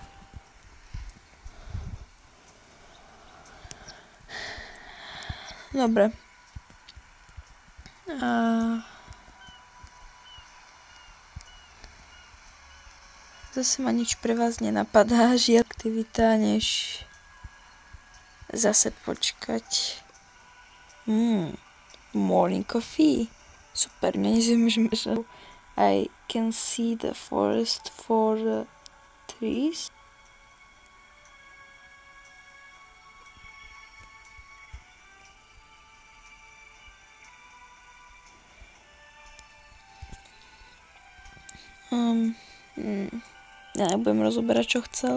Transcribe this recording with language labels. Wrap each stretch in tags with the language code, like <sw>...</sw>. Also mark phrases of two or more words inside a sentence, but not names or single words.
<sk>Dobre. Zase ma nič pre vás nenapadá, žiadna aktivita, než zase počkať.</sk> <en>Morning coffee.</en> <sk>Super, nezviem, že</sk> <en>I can see the forest for the trees.</en> <sk>Ja nebudem rozoberať, čo chcel.</sk>